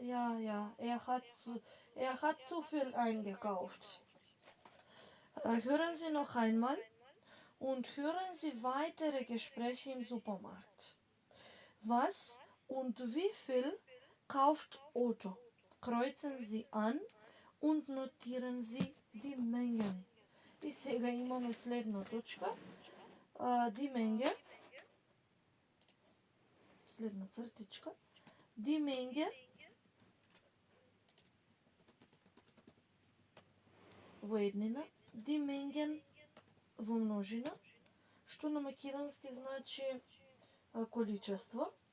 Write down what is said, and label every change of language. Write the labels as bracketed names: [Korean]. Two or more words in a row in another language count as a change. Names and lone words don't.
[German] er hat zu viel eingekauft. Hören Sie noch einmal und hören Sie weitere Gespräche im Supermarkt. Was und wie viel kauft Otto? Kreuzen Sie an und notieren Sie die Mengen. [Macedonian] И сега имаме следна точка. [German] Die Menge. [Macedonian] Следна цртичка. [German] Die Menge [Macedonian] во еднина, [German] die Mengen [Macedonian] во множина, што на македонски значи количество.